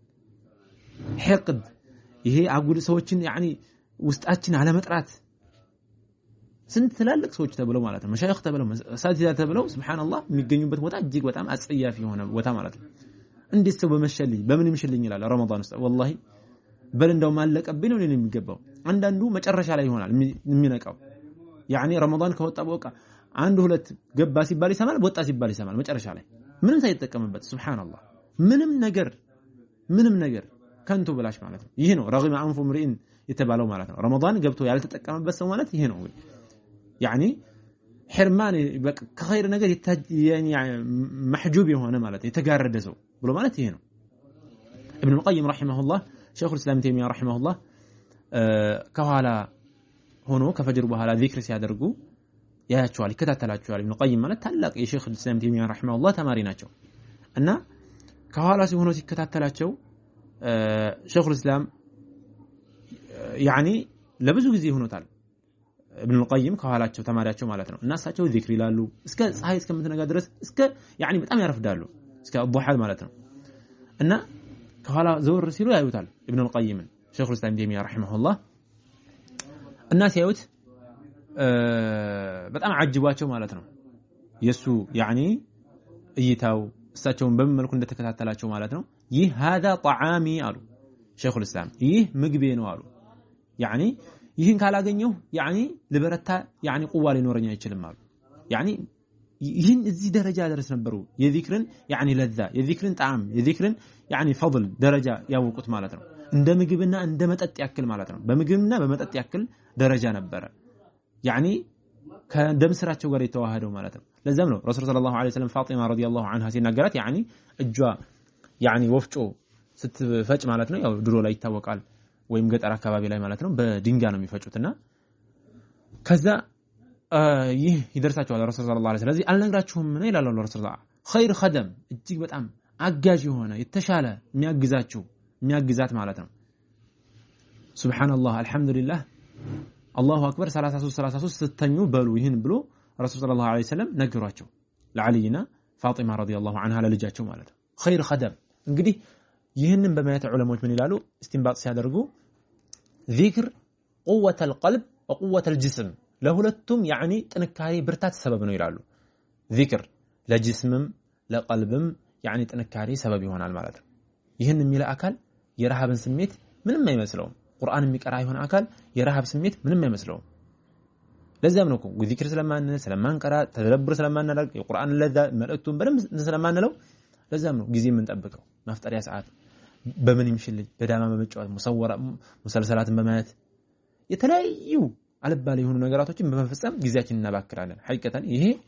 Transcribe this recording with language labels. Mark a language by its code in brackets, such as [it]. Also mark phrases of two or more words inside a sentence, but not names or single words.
[am] ህቅድ ይሄ አጉል ሰዎችን ያኒ ውስጣችን አለመጥራት ስንት ትላልቅ ሰዎች ተብለው ማለት ነው መሻይኽ ተብለው ሳቲዛ ተብለው ሱብሃንአላህ የሚገኙበት ቦታ እጅግ በጣም አጽያፊ የሆነ ቦታ ማለት ነው እንዴት ሰው በመሸልኝ በምን ይምሽልኝ ይላል ረመዳን ውስጥ ወላሂ በል እንደው ማለቀብኝ ነው የሚገባው አንዳንዱ መጨረሻ ላይ ይሆናል የሚነቃው ያኒ ረመዳን ከወጣ በቃ አንድ ሁለት ገባ ሲባል ይሰማል ወጣ ሲባል ይሰማል መጨረሻ ላይ ምንም ሳይጠቀምበት ሱብሃንአላህ ምንም ነገር ከንቱ ብላሽ ማለት ነው ይሄ ነው ረግማ አንፉ ምሪን የተባለው ማለት ነው ረመዳን ገብቶ ያልተጠቀመበት ሰው ማለት ይሄ ነው [ar] يعني حرمان كخير [am] ነገር [ar] يعني محجوب [am] የሆነ ማለት የተጋረደ ሰው ብሎ ማለት ይሄ ነው [ar] ابن القيم رحمه الله شيخ الاسلام تيميه رحمه الله [am] ከኋላ ሆኖ ከፈጅር በኋላ ዚክር ሲያደርጉ ያያቸዋል ይከታተላቸዋል [ar] ابن القيم [am] ማለት ታላቅ የሼክ [ar] الاسلام تيميه رحمه الله [am] ተማሪ ናቸው እና ከኋላ ሲሆኑ ሲከታተላቸው ሼክ [ar] الاسلام يعني [am] ለብዙ ጊዜ ሆኖታል [ar] ابن القيم [am] ከኋላቸው ተማሪያቸው ማለት ነው እና እሳቸው ዚክር ይላሉ እስከ ፀሐይ እስከምትነጋ ድረስ እስከ يعني በጣም ያረፍዳሉ እስከ الضحى ማለት ነው እና ከኋላ ዘወር ሲሉ ያዩታል [ar] ابن القيم شيخ الاسلام تيميه رحمه الله [am] እና ሲያዩት በጣም አጅቧቸው ማለት ነው የሱ يعني እይታው እሳቸውን በምን መልኩ እንደተከታተላቸው ማለት ነው ይህ [ar] هذا طعامي [am] አሉ شيخ الاسلام ይህ ምግቤ ነው አሉ يعني ይህን ካላገኘው يعني ለበረታ يعني ቁዋ ሊኖርኛ አይችልም አሉ يعني ይህን እዚህ ደረጃ ድረስ ነበሩ የዚክርን يعني ለዛ የዚክርን ጣዕም የዚክርን [ar] يعني فضل [am] ደረጃ ያወቁት ማለት ነው እንደ ምግብና እንደ መጠጥ ያክል ማለት ነው በምግብና በመጠጥ ያክል ደረጃ ነበር يعني ከደም ስራቸው ጋር የተዋሃደው ማለት ነው ለዛም ነው ረሱል [ar] صلى الله عليه وسلم [am] ፋጢማ [ar] رضي الله عنها [am] ሲናገራት يعني እጇ يعني ወፍጮ ስትፈጭ ማለት ነው ያው ድሮ ላይ ይታወቃል ወይም ገጠር አካባቢ ላይ ማለት ነው በድንጋይ ነው የሚፈጩትና ከዛ ይህ ይደርሳቸዋል ረሱል [ar] صلى الله عليه وسلم [am] ስለዚህ አልነግራችሁም ምን ይላል ረሱል [ar] خير خدم [am] እጅግ በጣም አጋዥ የሆነ የተሻለ የሚያግዛት ማለት ነው [ar] سبحان الله الحمد لله الله أكبر [am] 33 ስተኙ በሉ ይህን ብሎ ረሱል [ar] صلى الله عليه وسلم [am] ነገሯቸው ለዓሊና ፋጢማ [ar] رضي الله عنها [am] ለልጃቸው ማለት ነው [ar] خير خدم [am] እንግዲህ ይህንን በማየት ዑለሞች ምን ይላሉ እስቲንባጥ ሲያደርጉ [ar] ذكر قوة القلب وقوة الجسم [am] ለሁለቱም يعني ጥንካሬ ብርታት ሰበብ ነው ይላሉ ذكر ለጅስምም ለቀልብም يعني ጥንካሬ ሰበብ ይሆናል ማለት ነው ይህን የሚለ አካል የረሃብን ስሜት ምንም አይመስለውም ቁርአን የሚቀራ ይሆን አካል የረሃብ ስሜት ምንም አይመስለውም ለዛም ነው ذكر ስለማንቀራ ተደብር ስለማናደርግ የቁርአን ለዛ መልእክቱን በደንብ ስለማንለው ለዛም ነው ጊዜ የምንጠብቀው ማፍጠሪያ ሰዓት በምን ይምሽልኝ በዳማ በመጫወት ሙሰልሰላትን በማየት የተለያዩ አልባሌ የሆኑ ነገራቶችን በመፈጸም ጊዜያችንን እናባክራለን ሐቂቀታን ይሄ